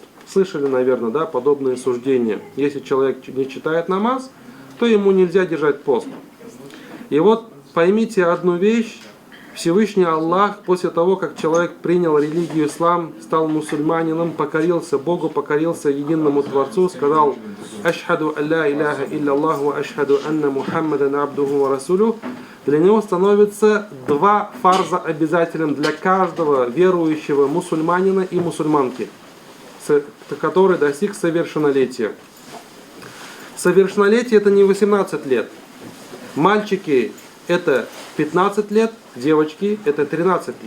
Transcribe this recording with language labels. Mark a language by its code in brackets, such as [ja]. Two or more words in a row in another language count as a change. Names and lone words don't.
[ru] Слышали, наверное, да, подобные суждения. Если человек не читает намаз, то ему нельзя держать пост. И вот поймите одну вещь. Всевышний Аллах, после того, как человек принял религию ислам, стал мусульманином, покорился Богу, покорился единому Творцу, сказал [ar] «أشهد ألا إله إلا و أشهد أن محمدا عبده و رسوله», [ru] для него становится 2 фарза обязательным для каждого верующего мусульманина и мусульманки, который достиг совершеннолетия. Совершеннолетие — это не 18 лет. Мальчики — это 15 лет, девочки — это 13 лет.